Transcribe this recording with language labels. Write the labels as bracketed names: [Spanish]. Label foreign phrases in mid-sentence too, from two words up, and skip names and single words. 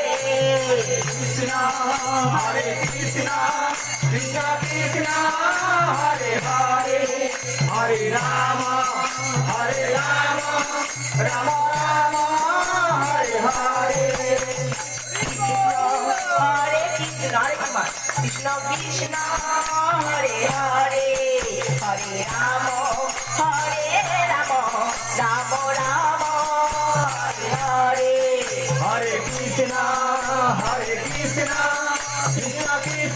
[Sanskrit] কৃষ্ণ কৃষ্ণ কৃষ্ণ কৃষ্ণ হরে হরে হরে রাম রাম হরে হরে হরে কৃষ্ণ হরে কুমার কৃষ্ণ কৃষ্ণ হরে হরে হরে রাম রাম রাম হরে হরে Hare Krishna, Krishna